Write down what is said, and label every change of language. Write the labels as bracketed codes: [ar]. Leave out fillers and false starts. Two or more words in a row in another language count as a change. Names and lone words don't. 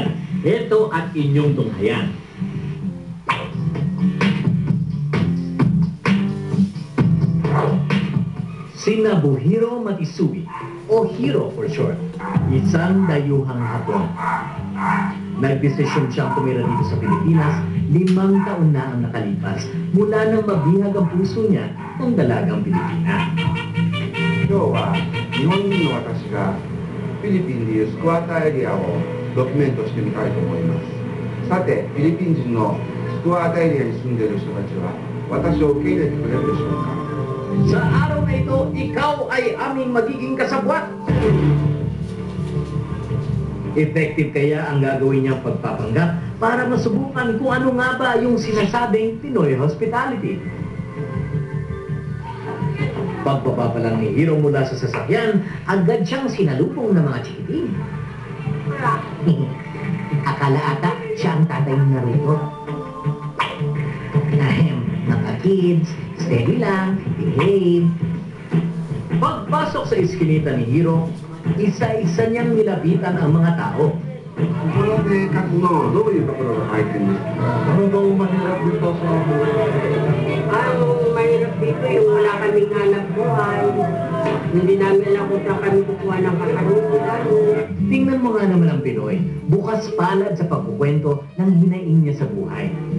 [tl] Ito at inyong tunghayan. Si Nobuhiro Matsui, o Hiro for short, isang dayuhang Hapon. Nagdesisyon siyang tumira dito sa Pilipinas, 5 taon na ang nakalipas mula nang mabihag ang puso niya ng dalagang Pilipina. [ja] 今日は日本人の私がフィリピンでいうスクワッターエリアをドキュメントしてみたいと思います。さて、フィリピン人のスクワッターエリアに住んでいる人たちは私を受け入れてくれるでしょうか。 [tl] Sa araw na ito, ikaw ay aming magiging kasabwat. Effective kaya ang gagawin niyang pagpapanggap para masubukan kung ano nga ba yung sinasabing Pinoy hospitality. Pagbaba pa lang ni Hiro mula sa sasakyan, agad siyang sinalubong ng mga chikiting. Akala ata siya ang tatay ng Naruto. Mga kids, steady lang, behave. Pagpasok sa iskinita ni Hiro, isa-isa niyang nilapitan ang mga tao. [ja] この生活のどういうところが入ってるんですか。 [tl] ano daw mahirap dito sa Ang mahirap dito yung wala kaming hanap buhay. Hindi namin alam kung saan kami kukuha ng kasalukuyan. Tingnan mo nga naman ang Pinoy, bukas palad sa pagkukwento ng hinaing niya sa buhay.